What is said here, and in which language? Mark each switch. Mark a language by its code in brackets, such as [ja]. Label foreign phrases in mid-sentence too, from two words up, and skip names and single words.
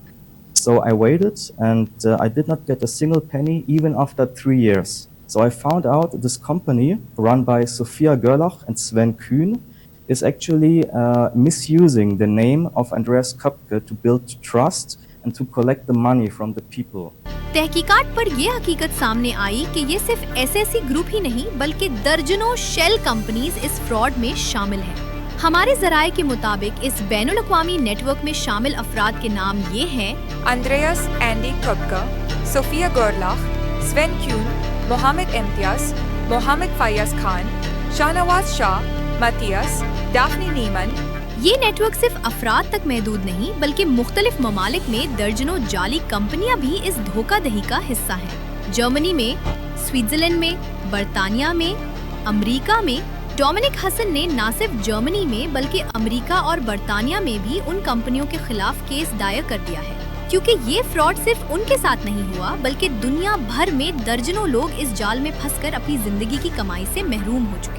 [en] So I waited and I did not get a single penny even after 3 years. So I found out this company run by Sophia Gerlach and Sven Kühn is actually misusing the name of Andreas Köpke to build trust and to collect the money from the people. [ur] تحقیقات پر یہ حقیقت سامنے آئی کہ یہ صرف ایس ایس سی گروپ ہی نہیں بلکہ درجنوں [en] shell companies [ur] اس فراڈ میں شامل ہیں. ہمارے ذرائع کے مطابق اس بین الاقوامی نیٹ ورک میں شامل افراد کے نام یہ ہیں: Andreas Andy Köpke, Sophia Gerlach, Sven Kühn, Mohammed Imtiaz, Mohammed Fayaz Khan, Shahnawaz Shah, Matthias, Daphne Neiman। یہ نیٹ ورک صرف افراد تک محدود نہیں بلکہ مختلف ممالک میں درجنوں جعلی کمپنیاں بھی اس دھوکا دہی کا حصہ ہیں. جرمنی میں، سوئٹزرلینڈ میں، برطانیہ میں، امریکہ میں ڈومینک حسن نے نہ صرف جرمنی میں بلکہ امریکہ اور برطانیہ میں بھی ان کمپنیوں کے خلاف کیس دائر کر دیا ہے، کیونکہ یہ فراڈ صرف ان کے ساتھ نہیں ہوا بلکہ دنیا بھر میں درجنوں لوگ اس جال میں پھنس کر اپنی زندگی کی کمائی سے محروم ہو چکے ہیں.